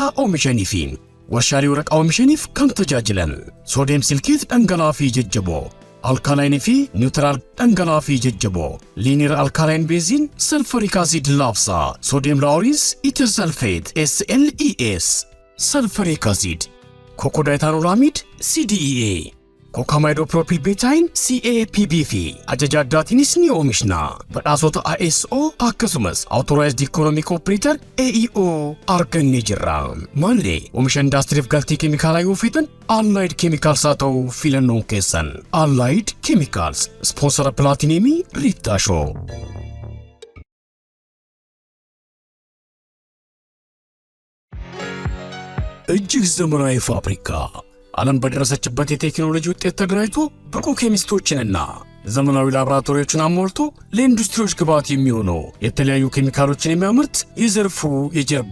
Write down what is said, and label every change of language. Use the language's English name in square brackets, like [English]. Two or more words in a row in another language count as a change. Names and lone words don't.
[Oromo] oomishanii fi warshaalee waraqaa oomishaniif kan tajaajilan soodiyeem silkeet dhangala'aa fi jajjaboo, alkaalaayinii fi niwutiraal dhangala'aa fi jajjaboo, liiniir alkaalaayini beeziin, salfariik aasiid laabsaa, soodiyeem laawuriis, itirsalfeet, SLES, salfariik aasiid, kokodaayitaanoolaamiid, CDEA, kokaamaayidoo piroopilbeetaayin, CAPB fi ajaja addaatiinis ni oomishna. Badhaasota ISO akkasumas Authorized Economic Operator AEO argannee jirra. Maallee oomisha indaastiriif galtii keemikaalaa yoo feetan Allied Chemicals haa ta'u filannoon keessan. [Amharic] Allied Chemicals ስፖንሰር ፕላቲኒየሚ ሪታሾ እጅግ ዘመናዊ ፋብሪካ ዓለም በደረሰችበት የቴክኖሎጂ ውጤት ተደራጅቶ ብቁ ኬሚስቶችንና ዘመናዊ ላቦራቶሪዎችን አሟልቶ ለኢንዱስትሪዎች ግብዓት የሚሆኑ የተለያዩ ኬሚካሎችን የሚያመርት የዘርፉ የጀርባ